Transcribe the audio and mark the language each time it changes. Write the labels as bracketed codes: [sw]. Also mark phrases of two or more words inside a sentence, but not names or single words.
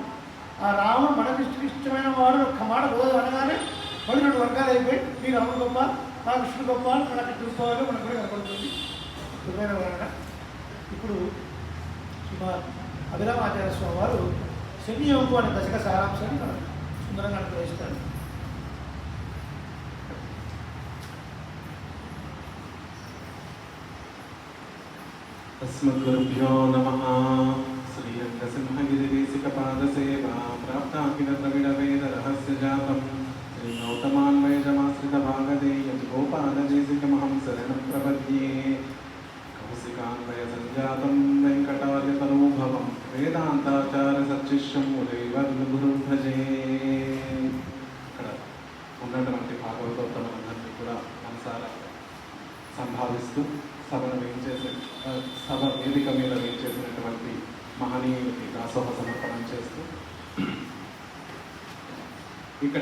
[te] ఆ రాముడు మనకు ఇష్టమైన వాడు ఒక్క మాట రోజు అనగానే మళ్ళీ 2 వర్గాలు అయిపోయి మీ రాముడు గొప్ప, మా కృష్ణుడు గొప్ప అని మనకి తిరుపతిలో మనకు కూడా కనపడుతుంది. అద్భుతమైన వర్ణ. ఇప్పుడు శ్రీమాన్ అభిరామాచార్య స్వామి వారు శనియోగు అనే దశక సారాంశాన్ని మనం సుందరంగా అనుగ్రహిస్తారు. [sa] अस्मद्गुरुभ्यो नमः. श्रीरङ्गसिंहगिरिदेशिकपादसेवा प्राप्ताखिलद्रविडवेदरहस्यजातं श्रीगौतमान्वयजमाश्रितभागधेयं गोपालदेशिकमहं शरणं प्रपद्ये. कौशिकान्वयसञ्जातं वेङ्कटार्यतनूभवं वेदान्ताचार्यसच्शिष्यं मुरैवर्गुरुं भजे. [te] ఇక్కడ ఉన్నటువంటి భాగవతోత్తములందరినీ కూడా మనసారా సంభావిస్తూ సభ వేదిక మీద వేయించేసినటువంటి మహనీయులకి దాసోహ సమర్పణం చేస్తూ ఇక్కడ